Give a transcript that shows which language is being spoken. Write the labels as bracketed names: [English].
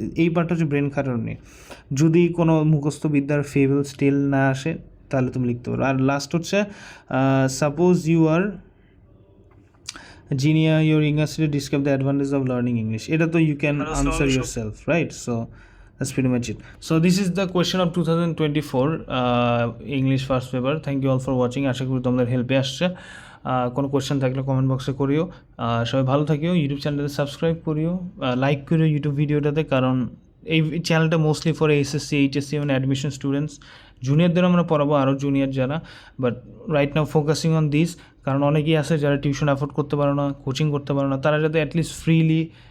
[Bangla] এই পার্টটা হচ্ছে ব্রেন খাটানো নিয়ে। যদি কোনো মুখস্থ বিদ্যার ফেবল স্টিল না আসে তাহলে তুমি লিখতে পারো। আর লাস্ট হচ্ছে [English] suppose you are Zinia your English describe the advantage of learning English, [Bangla] এটা তো [English] You can answer your self, right? So that's pretty much it. So this is the question of 2024 English first paper. Thank you all for watching. [Bangla] আশা করি তোমাদের হেল্পে আসছে। কোনো question থাকলে comment বক্সে করিও। সবাই ভালো থাকিও, ইউটিউব চ্যানেলটাতে সাবস্ক্রাইব করিও, লাইক করিও ইউটিউব ভিডিওটাতে, কারণ এই চ্যানেলটা মোস্টলি ফর এইচএসসি, এইচএসসি মানে অ্যাডমিশন স্টুডেন্টস। জুনিয়রদের আমরা পড়াবো, আরও জুনিয়র যারা, [English] but right now focusing on this, [Bangla] কারণ অনেকেই আছে যারা টিউশন অ্যাফোর্ড করতে পারো না, কোচিং করতে পারো না, তারা যাতে অ্যাটলিস্ট ফ্রিলি